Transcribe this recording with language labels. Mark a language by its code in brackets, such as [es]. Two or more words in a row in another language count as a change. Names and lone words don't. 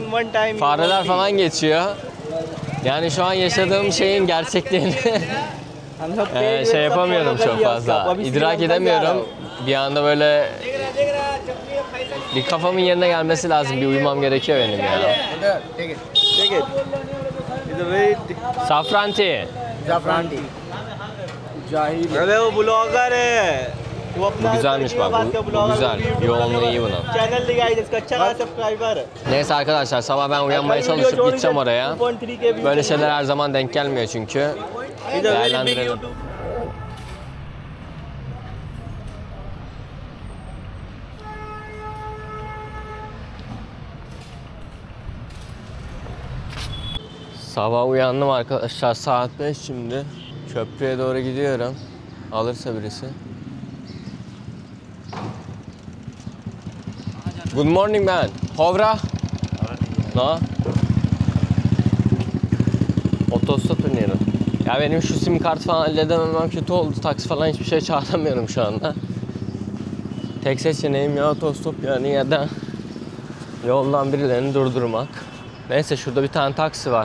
[tr] Fareler falan geçiyor. Yani şu an yaşadığım şeyin gerçekliğini şey yapamıyorum çok fazla. İdrak edemiyorum. Bir anda böyle bir kafamın yerine gelmesi lazım. Bir uyumam gerekiyor benim ya. [en] Take it. Take it. It's a very. Safran tea. Zafran tea. Jahil. [hi] अरे वो ब्लॉगर है. वो [tr] Bu [hi] अपना [tr] güzelmiş bak. Bu güzel. Yoğunluğu iyi bunun. [hi] चैनल दिखाई जिसका अच्छा खासा सब्सक्राइबर है. [tr] Neyse arkadaşlar, sabah ben uyanmaya çalışıp gideceğim oraya. 2.3K Böyle şeyler her zaman denk gelmiyor çünkü. Değerlendirelim. Sabah uyandım arkadaşlar, saat 5 şimdi. Köprüye doğru gidiyorum. Alırsa birisi. [en] Good morning man. Hovra? No? [tr] Otostop iniyorum. Ya benim şu sim kart falan halledememem kötü oldu. Taksi falan hiçbir şey çağıramıyorum şu anda. Tek seçeneğim ya otostop yani ya da yoldan birilerini durdurmak. Neyse şurada bir tane taksi var.